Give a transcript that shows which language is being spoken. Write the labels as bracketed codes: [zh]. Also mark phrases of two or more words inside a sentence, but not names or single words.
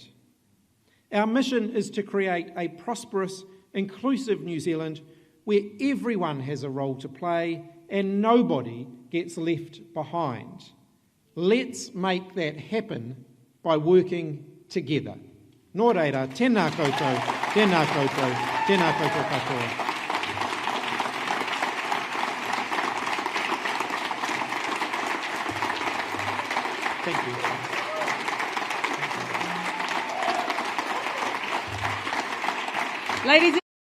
[en] Our mission is to create a prosperous, inclusive New Zealand where everyone has a role to play and nobody gets left behind. Let's make that happen by working together. [mi] Nō reira, tēnā koutou, tēnā koutou, tēnā koutou katoa. [en] Thank you. Ladies